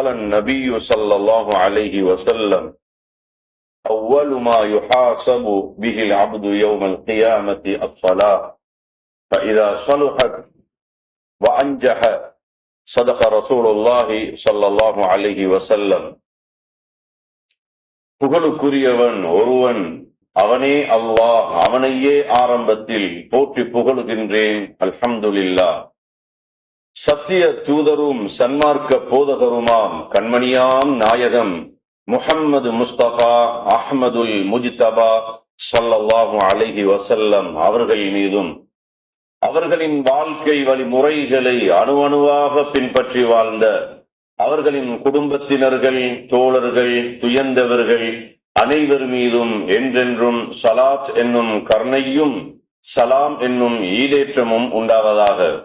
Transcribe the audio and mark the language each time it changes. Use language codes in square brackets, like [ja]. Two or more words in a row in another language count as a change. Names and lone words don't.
[ar] النبي صلى الله عليه وسلم أول ما يحاسب به العبد يوم القيامة الصلاة فإذا صلحت وأنجح صدق رسول الله صلى الله عليه وسلم [ta] புகழுக்குரியவன் ஒருவன், அவனே அல்லாஹ். அவனையே ஆரம்பத்தில் போற்றி புகழுகின்றேன். அல்ஹம்துலில்லாஹ். சத்திய தூதரும் சன்மார்க்க போதகருமாம் கண்மணியாம் நாயகம் முஹம்மது முஸ்தபா அஹ்மதுல் முஜ்தபா [ar] صلى الله عليه وسلم [ta] அவர்கள் மீதும் அவர்களின் வாழ்க்கை வழிமுறைகளை அணுவணுவாக பின்பற்றி வாழ்ந்த அவர்களின் குடும்பத்தினர்கள், தோழர்கள், துயர்ந்தவர்கள் அனைவர் மீதும் என்றென்றும் ஸலாத் என்னும் கருணையும் சலாம் என்னும் ஈடேற்றமும் உண்டாவதாக.